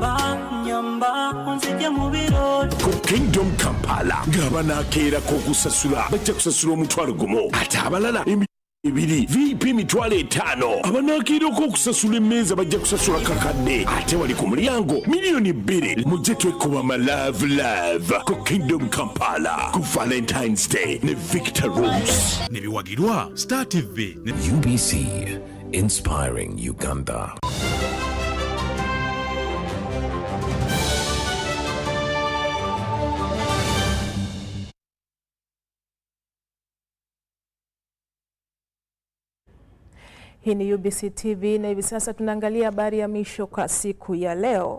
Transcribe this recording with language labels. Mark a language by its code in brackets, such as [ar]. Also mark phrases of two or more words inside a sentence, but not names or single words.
[lg] ku Kingdom Kampala ng'abanakeerako okusasula bajja kusasula omutwalo gumu ate abalala ibiri VIP mitwalo 5 abanakiirako okusasula emmeeza bajja kusasula kakadde ate wali ku mulyango $2,000,000 mujje twekuba ma love ku Kingdom Kampala ku Valentine's Day ne Victor Rose nebiwagirwa Star TV [en] UBC inspiring Uganda. [sw] Hii ni UBC TV na hivi sasa tunaangalia habari ya misho kwa siku ya leo